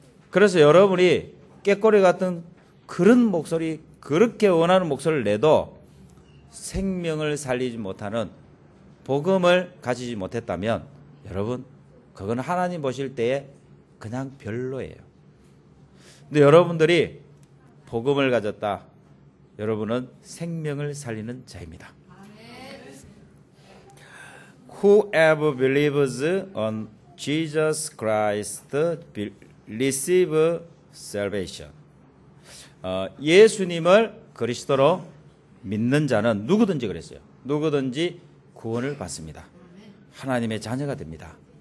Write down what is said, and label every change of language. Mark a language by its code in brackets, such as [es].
[ko] 그래서 여러분이 꾀꼬리 같은 그런 목소리, 그렇게 원하는 목소리를 내도 생명을 살리지 못하는 복음을 가지지 못했다면 여러분, 그건 하나님 보실 때에 그냥 별로예요. 근데 여러분들이 복음을 가졌다. 여러분은 생명을 살리는 자입니다. [en] Whoever believes on Jesus Christ receive salvation. [ko] 예수님을 그리스도로 믿는 자는 누구든지 그랬어요. 누구든지 구원을 받습니다. 하나님의 자녀가 됩니다.